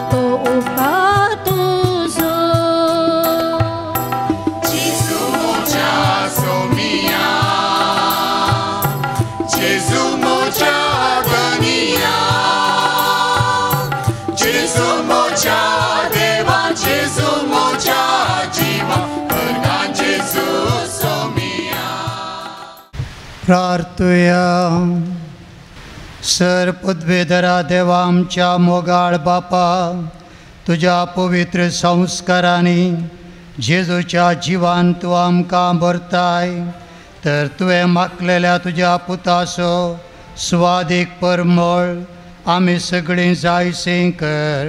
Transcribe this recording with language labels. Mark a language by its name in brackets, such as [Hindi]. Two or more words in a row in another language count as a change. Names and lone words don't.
[Konkani] उपकार तुझो Gesù moja somia, Gesù moja gania, Gesù moja deva, Gesù moja jiva, kargan Gesù somia. प्रार्थूया. सर पदवेधरा देवा आमच्या मोगाळ बापा, तुझ्या पवित्र संस्कारांनी जेजूच्या जिवान तूं आमकां भरताय, तर तुवें मागलेल्या तुज्या पुताचो स्वादीक परमळ आमी सगळीं जायसें कर.